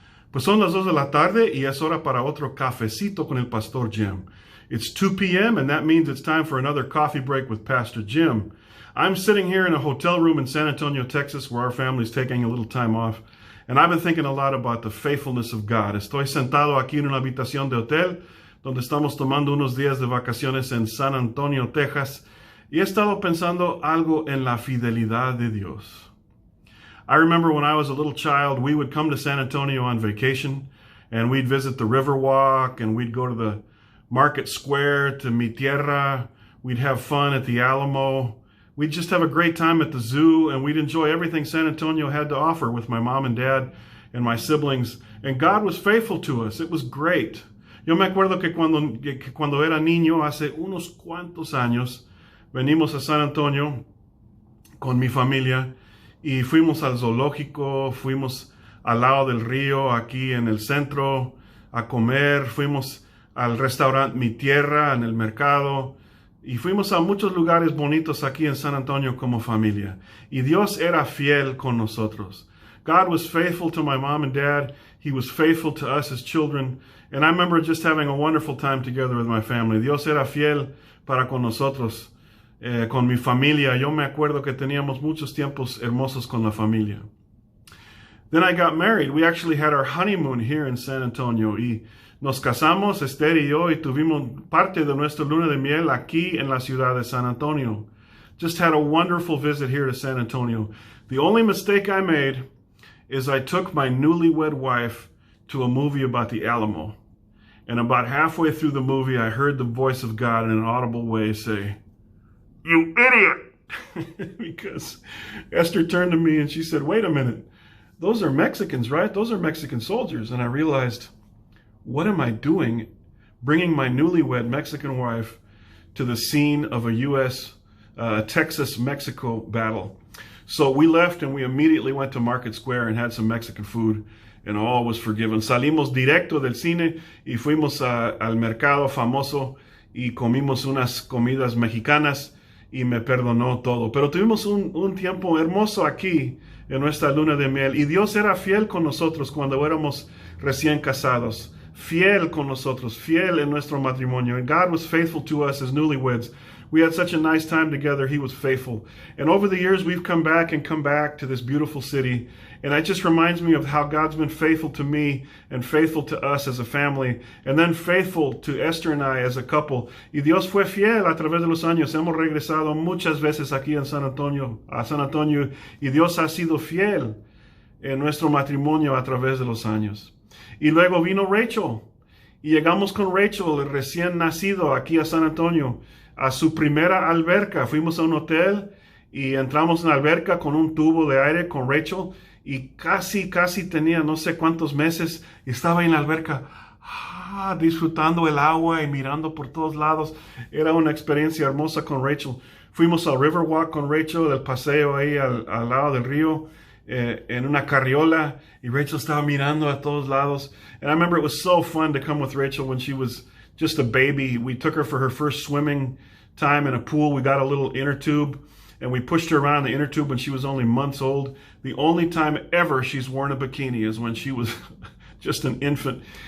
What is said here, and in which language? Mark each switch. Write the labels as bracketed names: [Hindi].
[Spanish] Pues son las 2 de la tarde y es hora para otro cafecito con el Pastor Jim. [English] It's 2 p.m. and that means it's time for another coffee break with Pastor Jim. I'm sitting here in a hotel room in San Antonio, Texas, where our family's taking a little time off. And I've been thinking a lot about the faithfulness of God. [Spanish] Estoy sentado aquí en una habitación de hotel donde estamos tomando unos días de vacaciones en San Antonio, Texas. Y he estado pensando algo en la fidelidad de Dios. [English] I remember when I was a little child, we would come to San Antonio on vacation and we'd visit the Riverwalk and we'd go to the Market Square, to Mi Tierra. We'd have fun at the Alamo. We'd just have a great time at the zoo and we'd enjoy everything San Antonio had to offer with my mom and dad and my siblings. And God was faithful to us. It was great. [Spanish] Yo me acuerdo que cuando era niño, hace unos cuantos años, venimos a San Antonio con mi familia. Y fuimos al zoológico, fuimos al lado del río, aquí en el centro, a comer. Fuimos al restaurante Mi Tierra, en el mercado. Y fuimos a muchos lugares bonitos aquí en San Antonio como familia. Y Dios era fiel con nosotros. [English] God was faithful to my mom and dad. He was faithful to us as children. And I remember just having a wonderful time together with my family. [Spanish] Dios era fiel para con nosotros. Con mi familia, yo me acuerdo que teníamos muchos tiempos hermosos con la familia. [English] Then I got married. We actually had our honeymoon here in San Antonio. [Spanish] Y nos casamos, Esther y yo, y tuvimos parte de nuestra luna de miel aquí en la ciudad de San Antonio. [English] Just had a wonderful visit here to San Antonio. The only mistake I made is I took my newlywed wife to a movie about the Alamo. And about halfway through the movie, I heard the voice of God in an audible way say, "You idiot!" Because Esther turned to me and she said, "Wait a minute, those are Mexicans, right? Those are Mexican soldiers." And I realized, what am I doing bringing my newlywed Mexican wife to the scene of a U.S. Texas-Mexico battle? So we left and we immediately went to Market Square and had some Mexican food, and all was forgiven. [Spanish] Salimos directo del cine y fuimos al mercado famoso y comimos unas comidas mexicanas. Y me perdonó todo. Pero tuvimos un tiempo hermoso aquí en nuestra luna de miel. Y Dios era fiel con nosotros cuando éramos recién casados. Fiel con nosotros. Fiel en nuestro matrimonio. [English] And God was faithful to us as newlyweds. We had such a nice time together. He was faithful. And over the years, we've come back to this beautiful city. And it just reminds me of how God's been faithful to me and faithful to us as a family. And then faithful to Esther and I as a couple. [Spanish] Y Dios fue fiel a través de los años. Hemos regresado muchas veces aquí en San Antonio, a San Antonio. Y Dios ha sido fiel en nuestro matrimonio a través de los años. Y luego vino Rachel. Y llegamos con Rachel, el recién nacido, aquí a San Antonio, a su primera alberca. Fuimos a un hotel y entramos en la alberca con un tubo de aire con Rachel y casi tenía no sé cuántos meses y estaba en la alberca disfrutando el agua y mirando por todos lados. Era una experiencia hermosa con Rachel. Fuimos al Riverwalk con Rachel, del paseo ahí al lado del río, en una carriola, y Rachel estaba mirando a todos lados. [English] And I remember it was so fun to come with Rachel when she was just a baby. We took her for her first swimming time in a pool. We got a little inner tube and we pushed her around the inner tube when she was only months old. The only time ever she's worn a bikini is when she was just an infant.